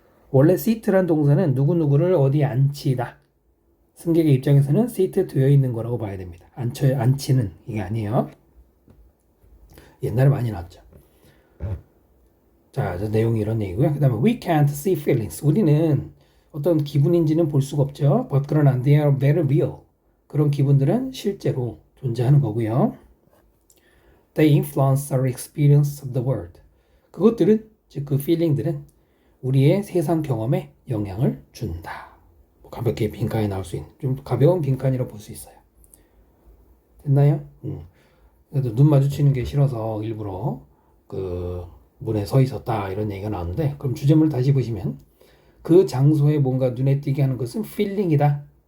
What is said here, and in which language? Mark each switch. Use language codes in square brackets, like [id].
[ko] 원래 seat란 동사는 누구누구를 어디에 앉히다. 승객의 입장에서는 seat 되어 있는 거라고 봐야 됩니다. 앉히는 이게 아니에요. 옛날에 많이 나왔죠. 자, 내용이 이런 얘기고요. 그 다음에 [en] we can't see feelings. [ko] 우리는 어떤 기분인지는 볼 수가 없죠. [en] But [ko] 그러나 [en] they are very real. [ko] 그런 기분들은 실제로 존재하는 거고요. [en] They influence our experience of the world. [ko] 그것들은 즉 그 feeling들은 우리의 세상 경험에 영향을 준다. 가볍게 빈칸이 나올 수 있는 좀 가벼운 빈칸이라고 볼 수 있어요. 됐나요? 그래도 눈 마주치는 게 싫어서 일부러 그 문에 서 있었다 이런 얘기가 나오는데, 그럼 주제문을 다시 보시면 그 장소에 뭔가 눈에 띄게 하는 것은 feeling이다.